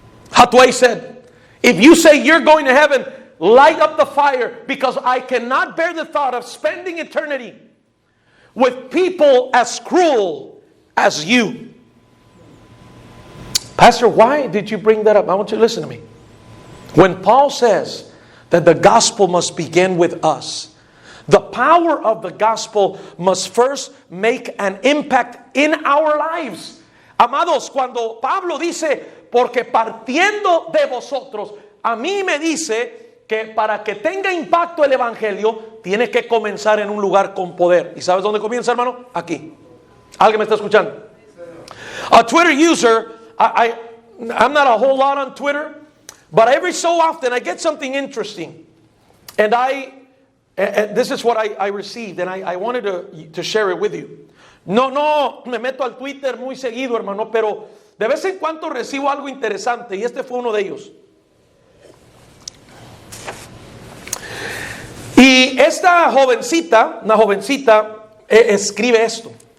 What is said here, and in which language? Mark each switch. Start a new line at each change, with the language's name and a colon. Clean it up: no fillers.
English: Hatway said, if you say you're going to heaven, light up the fire, because I cannot bear the thought of spending eternity with people as cruel as you. Pastor, why did you bring that up? I want you to listen to me. When Paul says that the gospel must begin with us, the power of the gospel must first make an impact in our lives.
Spanish: Amados, cuando Pablo dice, porque partiendo de vosotros, a mí me dice que para que tenga impacto el evangelio, tiene que comenzar en un lugar con poder. ¿Y sabes dónde comienza, hermano? Aquí. ¿Alguien me está escuchando?
English: A Twitter user, I'm not a whole lot on Twitter, but every so often I get something interesting. And this is what I received, and I wanted to share it with you.
Spanish: No, me meto al Twitter muy seguido, hermano, pero de vez en cuando recibo algo interesante, y este fue uno de ellos. Y esta jovencita, una jovencita, escribe esto.